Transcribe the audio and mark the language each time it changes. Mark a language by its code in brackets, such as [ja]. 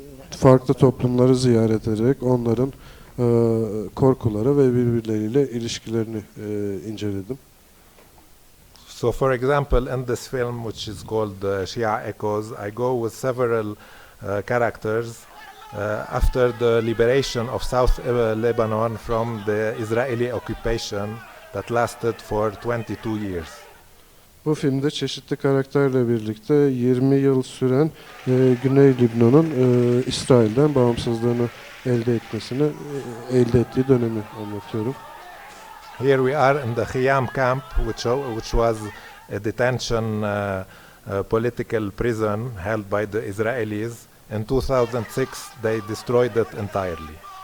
[tr] Farklı toplumları ziyaret ederek onların korkuları ve birbirleriyle ilişkilerini inceledim. [en] So for example, in this film, which is called Shia Echoes, I go with several characters after the liberation of South Lebanon from the Israeli occupation that lasted for 22 years. [tr] Bu filmde çeşitli karakterle birlikte 20 yıl süren Güney Lübnan'ın İsrail'den bağımsızlığını elde ettiği dönemi anlatıyorum. [en] Here we are in the Khiyam camp, which was a detention political prison held by the Israelis. In 2006, they destroyed it entirely.